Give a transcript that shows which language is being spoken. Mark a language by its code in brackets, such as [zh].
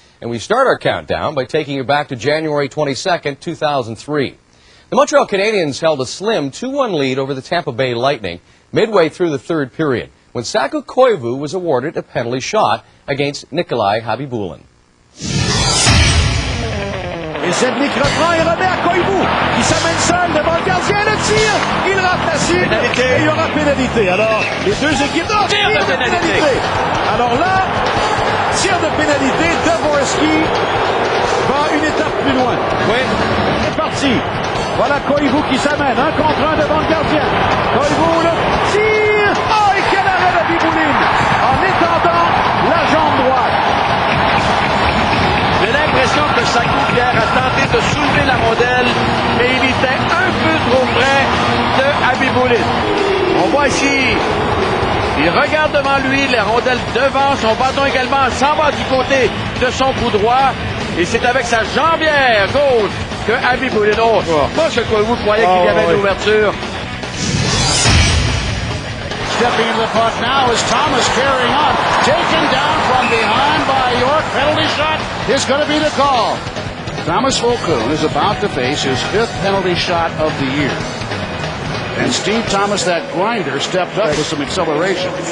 [en] And we start our countdown by taking you back to January 22nd, 2003. The Montreal Canadiens held a slim 2-1 lead over the Tampa Bay Lightning midway through the third period, when Saku Koivu was awarded a penalty shot against Nikolai Khabibulin. [fr] Et Sednik reprend et remet à Koivu, qui s'amène seul devant le gardien, le tir, il rate la cible, et il y aura pénalité. Alors, les deux équipes, tir de pénalité. Alors là, tir de pénalité, Dvorsky va une étape plus loin. Oui, c'est parti. Voilà Koivu qui s'amène, 1 contre 1 devant le gardien. Koivu, le tir, oh, et quel arrêt de Khabibulin, en étendant la jambe droite. J'ai l'impression que Saku Pierre a tenté de soulever la rondelle, mais il était un peu trop près de Khabibulin. On voit ici, il regarde devant lui, la rondelle devant, son bâton également s'en va du côté de son coup droit, et c'est avec sa jambière gauche que Khabibulin, pas ce que vous croyez qu'il y avait une ouverture. [en] Stepping into the puck now is Thomas carrying on. Taken down from behind by York. Penalty shot is going to be the call. Thomas Volkun is about to face his 5th penalty shot of the year. And Steve Thomas, that grinder, stepped up with some acceleration.